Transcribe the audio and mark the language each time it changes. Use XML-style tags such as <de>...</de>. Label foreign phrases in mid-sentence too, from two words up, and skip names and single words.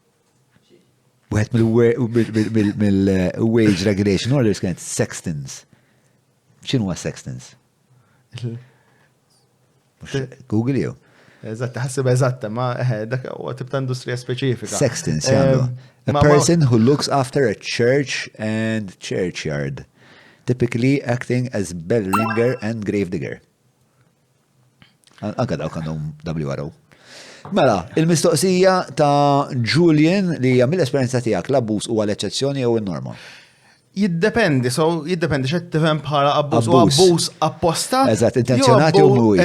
<mt>Wieħed mill-</mt> <en>wage regulation orders</en> <mt>kienet sextons. X'inhu huwa sextons? Google jew. Eżatt, ħassib eżatt, ma dak huwa tip ta' industrija speċifika. Sextons jagħmlu.</mt> <en>A person who looks after a church and churchyard. Typically acting as bell ringer and grave digger.</en> <mt>Anka daw għandhom WRO. Mela, il-mistoqsija ta' Julian li hija mill-esperjenza tiegħek l-abbuż huwa l-eċċezzjoni jew in-norma? Jiddependi x'qed tifhem bħala abbuż u abbuż apposta. Eżatt, intenzjonati u mhuwiex.</mt>